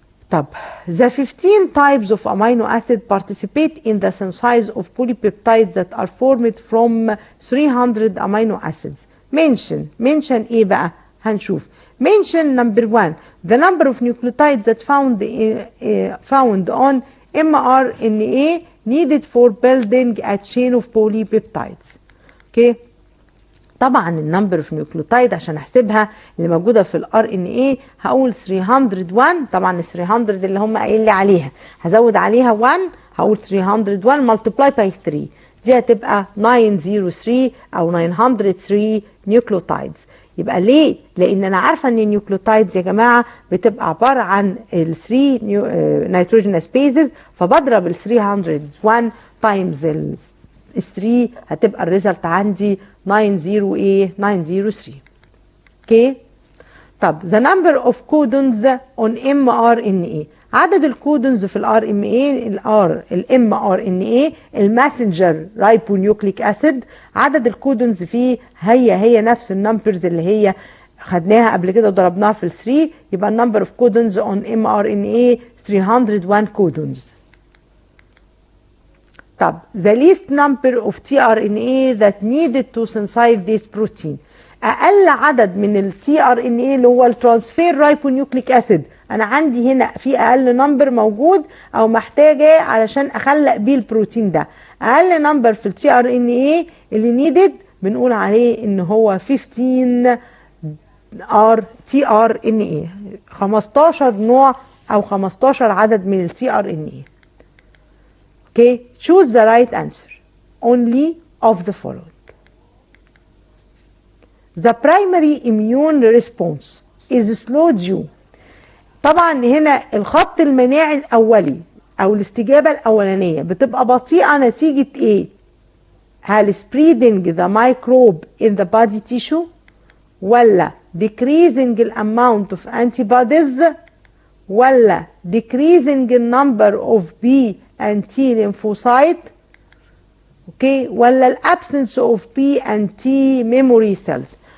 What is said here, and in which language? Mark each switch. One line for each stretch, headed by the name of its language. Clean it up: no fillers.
English: طب the 15 types of amino acid participate in the synthesis of polypeptides that are formed from 300 amino acids.
Arabic: mention ايه بقى؟ هنشوف.
English: mention number 1 the number of nucleotides that found on mRNA needed for building a chain of polypeptides.
Arabic: اوكي، طبعا النمبر اوف نيوكليوتايد عشان احسبها اللي موجوده في الار ان اي هقول 301. طبعا ال 300 اللي هم قايل لي عليها هزود عليها 1، هقول 301 ملتبلاي باي 3، دي هتبقى 903 او 903 نيوكليوتايدز. يبقى ليه؟ لان انا عارفه ان النيوكليوتايدز يا جماعه بتبقى عباره عن ال 3 نيتروجينوس بيزز، فبضرب ال 301 تايمز ال 3 هتبقى الريزلت عندي 903. اوكي، طب
English: the number of codons on mRNA،
Arabic: عدد الكودونز في الار ام اي الام ار ان اي الماسنجر رايبونيوكليك اسيد، عدد الكودونز فيه هي نفس النمبرز اللي هي خدناها قبل كده وضربناها في ال 3، يبقى النمبر اوف كودونز اون ام ار ان اي 301 كودونز.
English: طب the least number of tRNA that needed to synthesize this protein،
Arabic: اقل عدد من ال tRNA اللي هو الترانسفير رايبونيوكليك اسيد انا عندي هنا في اقل نمبر موجود او محتاجه علشان اخلق بيه البروتين ده. اقل نمبر في التي ار ان ايه اللي نيدد بنقول عليه ان هو 15 تي ار ان ايه، 15 نوع او 15 عدد من التي ار ان ايه.
English: Okay, choose the right answer only of the following. The primary immune response is slow due.
Arabic: طبعا هنا الخط المناعي الاولي او الاستجابه الاولانيه بتبقى بطيئه نتيجه ايه؟ هل
English: spreading the microbe in the body tissue،
Arabic: ولا
English: decreasing the amount of antibodies،
Arabic: ولا
English: decreasing the number of B and T lymphocyte،
Arabic: اوكي، ولا الابسنس اوف بي اند تي ميموري سيلز.